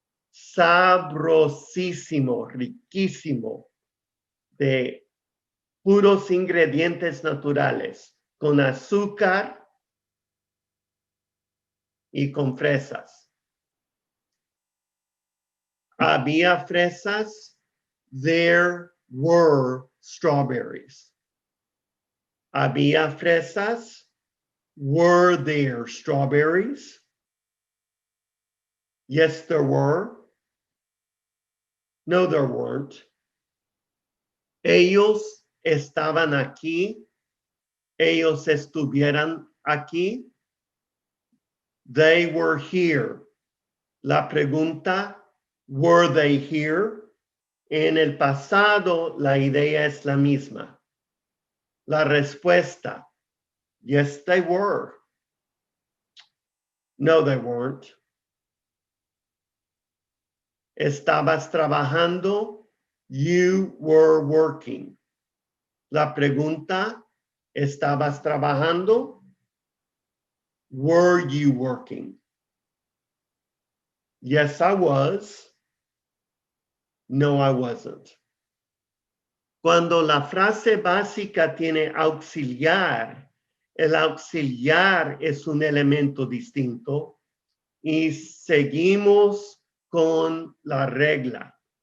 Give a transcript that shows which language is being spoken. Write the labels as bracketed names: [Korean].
[Spanish] Sabrosísimo, riquísimo, de puros ingredientes naturales, con azúcar y con fresas. ¿Había fresas? [English] There were strawberries. [Spanish] ¿Había fresas? [English] Were there strawberries? Yes, there were. No, there weren't. [Spanish] Ellos estaban aquí. Ellos estuvieran aquí. [English] They were here. [Spanish] La pregunta, [English] were they here? [Spanish] En el pasado, la idea es la misma. La respuesta, [English] yes, they were. No, they weren't. [Spanish] Estabas trabajando, [English] you were working. [Spanish] La pregunta, ¿estabas trabajando? [English] Were you working? Yes, I was. No, I wasn't. [Spanish] Cuando la frase básica tiene auxiliar, el auxiliar es un elemento distinto y seguimos con la regla.